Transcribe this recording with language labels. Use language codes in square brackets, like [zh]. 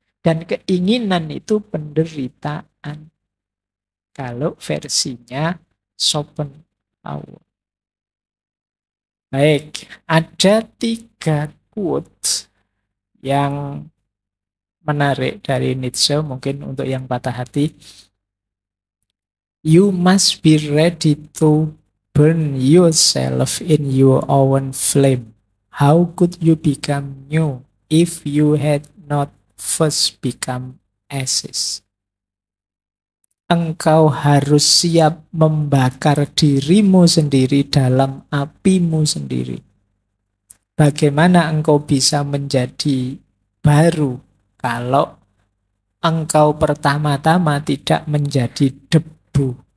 [id] Dan keinginan itu penderitaan. Kalau versinya Schopenhauer. Baik, ada 3 quote yang menarik dari Nietzsche, mungkin untuk yang patah hati. [en] You must be ready to burn yourself in your own flame. How could you become new if you had not first become ashes? [id] Engkau harus siap membakar dirimu sendiri dalam apimu sendiri. Bagaimana engkau bisa menjadi baru kalau engkau pertama-tama tidak menjadi debu?